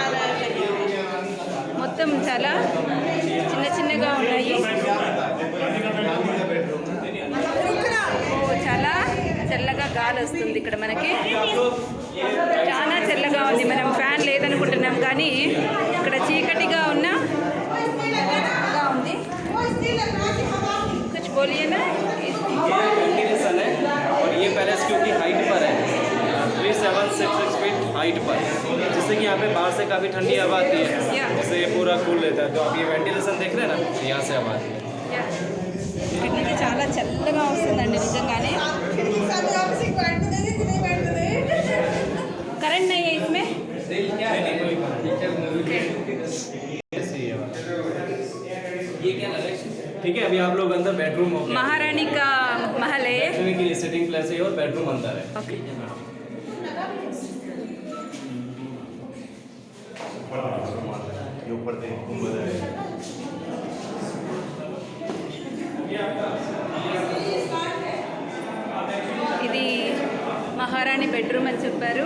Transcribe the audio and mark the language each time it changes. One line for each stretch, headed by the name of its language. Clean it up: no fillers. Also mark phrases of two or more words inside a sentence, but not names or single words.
Telugu: మొత్తం చాలా చిన్న చిన్నగా ఉన్నాయి. చాలా చల్లగా గాలి వస్తుంది ఇక్కడ మనకి. చాలా చల్లగా ఉంది. మనం ఫ్యాన్ లేదనుకుంటున్నాం కానీ ఇక్కడ చీకటిగా ఉన్న ఉంది.
Hindi: कुछ बोलिए ना. वेंटिलेशन है और ये पैलेस क्योंकि हाइट पर है 3766 फीट हाइट पर, जिससे कि यहाँ पे बाहर से काफ़ी ठंडी हवा आती है, जिससे ये पूरा कूल रहता है. तो आप ये वेंटिलेशन देख रहे हैं ना, यहाँ से हवा आती है.
Telugu: ఇక్కడ నుంచి చాలా చల్లగా వస్తుందండి నిజంగానే.
Hindi: కరెంట్ नहीं है इसमें. ये क्या है? ठीक है, अभी आप लोग अंदर बेडरूम हो गया. महारानी का महल है. बैठने के लिए
English: sitting place
Hindi: है और बेडरूम अंदर है. ओके.
Telugu: ఇది మహారాణి బెడ్రూమ్ అని చెప్పారు.